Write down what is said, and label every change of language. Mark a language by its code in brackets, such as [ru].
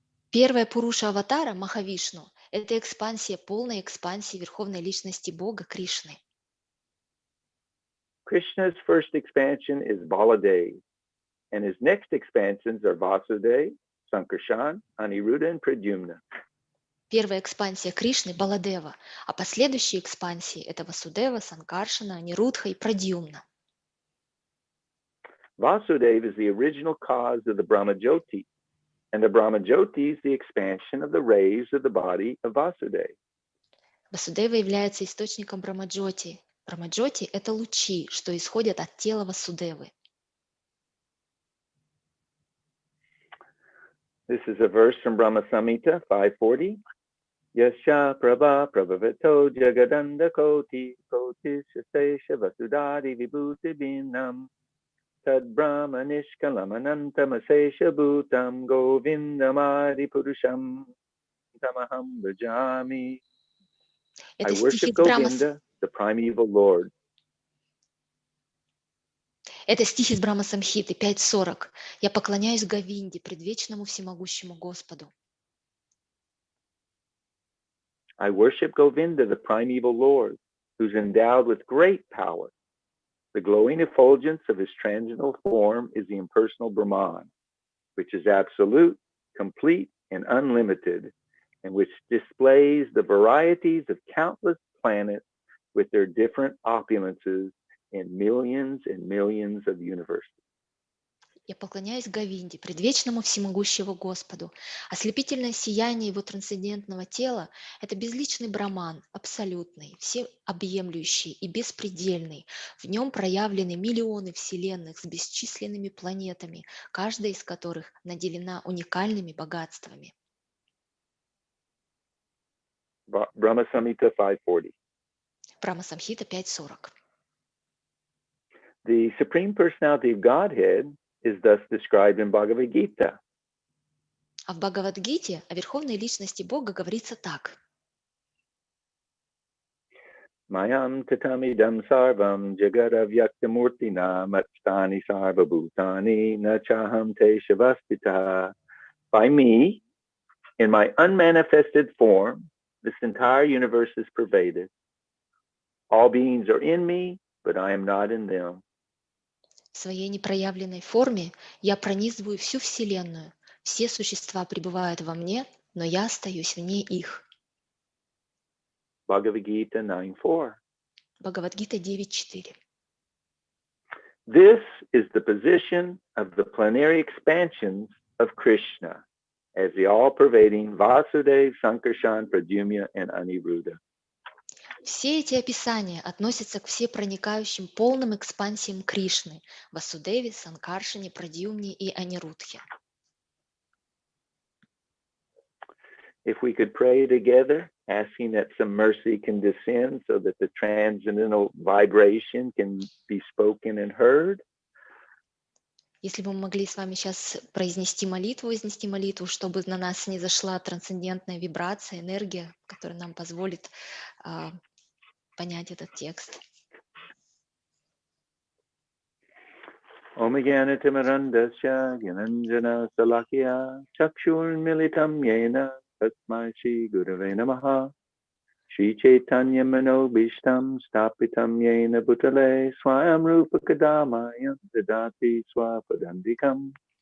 [ru] Первая Пуруша-аватара, Махавишну, это экспансия, полная экспансия Верховной Личности Бога Кришны. [en] Krishna's first expansion is Baladev, and his next expansions are Vasudeva, Sankarshan, Aniruddha, and Pradyumna. [ru] Первая экспансия Кришны — Баладева, а последующие экспансии — это Васудева, Санкаршана, Анирудха и Прадьюмна. [en] Vasudeva is the original cause of the Brahmajyoti, and the Brahmajyoti is the expansion of the rays of the body of Vasudeva. [ru] Васудева является источником Брамаджоти. Брамаджоти — это лучи, что исходят от тела Васудевы. [en] This is a verse from Brahma Samhita 540. [sa] Yasha prabha prabhavato jagadanda koti koti shasesha vasudari vibhuti binam tad brahma nishkalamanantam asesha bhutam govindamadi purusham tamaham bhajami. [en] I worship Govinda, the primeval Lord. [ru] Это стих из Брахма Самхиты 5.40. «Я поклоняюсь Говинде, предвечному всемогущему Господу». [en] I worship Govinda, the primeval Lord, who's endowed with great power. The glowing effulgence of his transitional form is the impersonal Brahman, which is absolute, complete, and unlimited, and which displays the varieties of countless planets with their different opulences in millions and millions of universes. [ru] Я поклоняюсь Говинде, предвечному всемогущему Господу. Ослепительное сияние его трансцендентного тела – это безличный Браман, абсолютный, всеобъемлющий и беспредельный. В нем проявлены миллионы вселенных с бесчисленными планетами, каждая из которых наделена уникальными богатствами. [en] Brahma Samhita 540. [ru] Брахма Самхита 5.40. [en] The Supreme Personality of Godhead is thus described in Bhagavad Gita. [ru] А в Бхагавад-гите о Верховной Личности Бога говорится так. [sa] Mayam tatamidam sarvam jagadavyaktamurtina matstani sarvabhutani nachaham te shavastita. [en] By me, in my unmanifested form, this entire universe is pervaded. All beings are in me, but I am not in them. [ru] В своей непроявленной форме я пронизываю всю Вселенную. Все существа пребывают во мне, но я остаюсь вне их. [en] Bhagavad Gita 9.4. [ru] Бхагавад-гита 9.4. [en] This is the position of the plenary expansions of Krishna as the all-pervading Vasudeva, Sankarshan, Pradyumna, and Aniruddha. [ru] Все эти описания относятся к всепроникающим полным экспансиям Кришны – Васудеве, Санкаршане, Прадьюмне и Анирудхе. [en] If we could pray together, asking that some mercy can descend so that the transcendental vibration can be spoken and heard. [ru] Если бы мы могли с вами сейчас вознести молитву, чтобы на нас не зашла трансцендентная вибрация, энергия, которая нам позволит понять этот текст. [sa] Om Jnana-timirandasya Gyananjana Salakya Chakshurmilitam Yena Tasmai Shri Gurave Namaha Shri Chaitanya Manobishtam Stapitam Yena Bhutale Swayam Rupa Kadamayam Dadati Swapadandikam